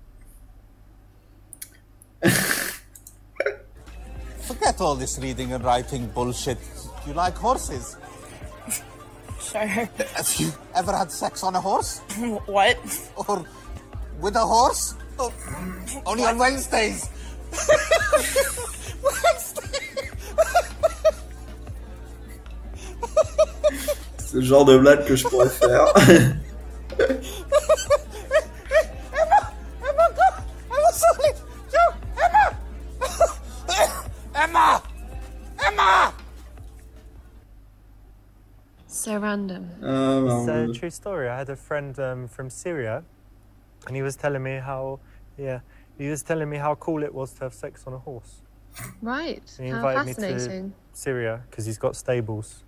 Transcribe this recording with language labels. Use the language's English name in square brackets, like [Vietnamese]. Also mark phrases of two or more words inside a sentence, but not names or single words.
[English] Forget all this reading and writing bullshit. You like horses? Sure. Have you ever had sex on a horse? What? Or with a horse? Or only on Wednesdays. [French] C'est le genre de blague que je pourrais faire. [English] Emma, go! Emma, sorry! Joe! Emma! Emma! Emma! So random. Ah, It's a mode. true story. I had a friend from Syria, and he was telling me how cool it was to have sex on a horse. Right. He How invited me to fascinating. Syria because he's got stables.